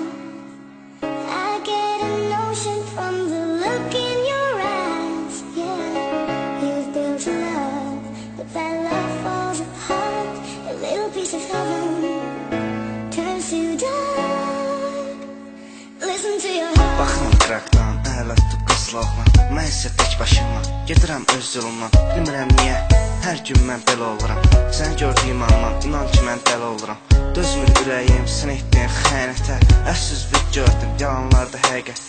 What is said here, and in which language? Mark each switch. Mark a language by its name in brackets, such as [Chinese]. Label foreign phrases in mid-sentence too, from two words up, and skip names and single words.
[English] I get a notion from the look in your eyes. Yeah, you've built a love, but that love falls apart. A little piece of heaven turns to dust. Listen to your heart. [Azerbaijani] Baxın qıraqdan, ələ tutub qızla oğlan. Mən isə tək başıma gedirəm öz yolumdan. Bilmirəm niyə, hər gün mən belə oluram. Səni gördüyüm andan, inan ki mən dəli oluram. Dözmür ürəyim, sən etdin xəyanətə. Əfsüzlük gördüm, yalanlarda həqiqətdə.